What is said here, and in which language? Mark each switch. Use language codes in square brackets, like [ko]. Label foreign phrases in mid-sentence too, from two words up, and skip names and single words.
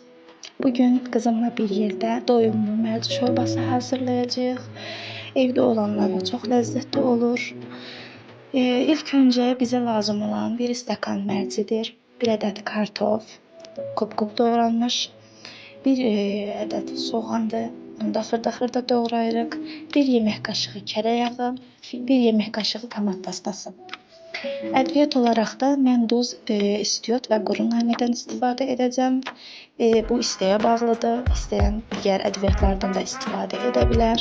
[tr] Bugün kızımla bir yerde doyumlu [az] mərci şorbası hazırlayacağıq. [tr] Evde olanlarla çok lezzetli olur. İlk önce bize lazım olan [az] bir stəkan mərcidir, [tr] bir adet kartof, kub doğranmış, bir adet soğandır, [az] bunu da xırda doğrayırıq, [tr] bir yemək kaşığı kərə yağı, bir yemək kaşığı tomat pastası. [az] Ədviyyat olaraq da mən duz, istiot və quru nanədən istifadə edəcəm. [tr] Bu isteğe bağlıdır. [az] İstəyən digər ədviyyatlardan da istifadə edə bilər.